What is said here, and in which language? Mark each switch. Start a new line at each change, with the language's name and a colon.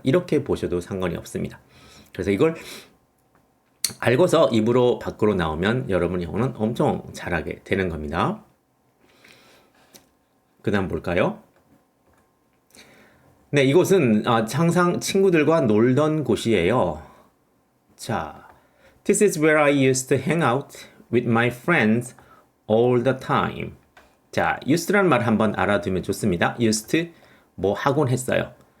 Korean: 이렇게 보셔도 상관이 없습니다. 그래서 이걸 알고서 입으로 밖으로 나오면 여러분 영어는 엄청 잘하게 되는 겁니다. 그 다음 볼까요? 네, 이곳은 항상 친구들과 놀던 곳이에요.
English: 자, this is where I used to hang out with my friends all the time.
Korean: 자, used라는 말 한번 알아두면 좋습니다. used to 뭐 하곤 했어요.